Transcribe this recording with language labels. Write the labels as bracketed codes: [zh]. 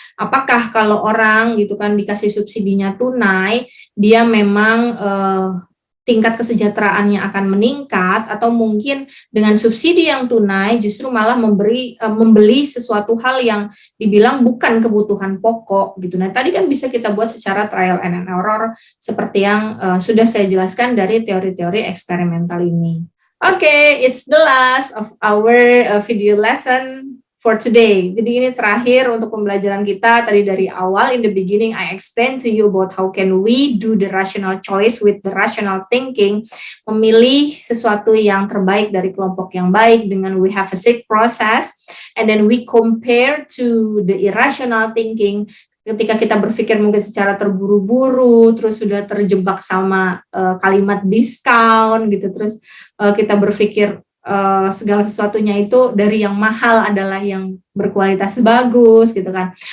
[id] Apakah kalau orang gitu kan dikasih subsidinya tunai, dia memang tingkat kesejahteraannya akan meningkat, atau mungkin dengan subsidi yang tunai justru malah membeli sesuatu hal yang dibilang bukan kebutuhan pokok gitu. Nah, tadi kan bisa kita buat secara trial and error seperti yang sudah saya jelaskan dari teori-teori eksperimental ini. [en] Okay, it's the last of our video lesson for today. [id] Jadi ini terakhir untuk pembelajaran kita. Tadi dari awal, [en] in the beginning, I explained to you about how can we do the rational choice with the rational thinking, [id] memilih sesuatu yang terbaik dari kelompok yang baik dengan [en] we have a sick process, and then we compare to the irrational thinking, [id] ketika kita berpikir mungkin secara terburu-buru, terus sudah terjebak sama kalimat diskon gitu, terus kita berpikir segala sesuatunya itu dari yang mahal adalah yang berkualitas bagus gitu kan.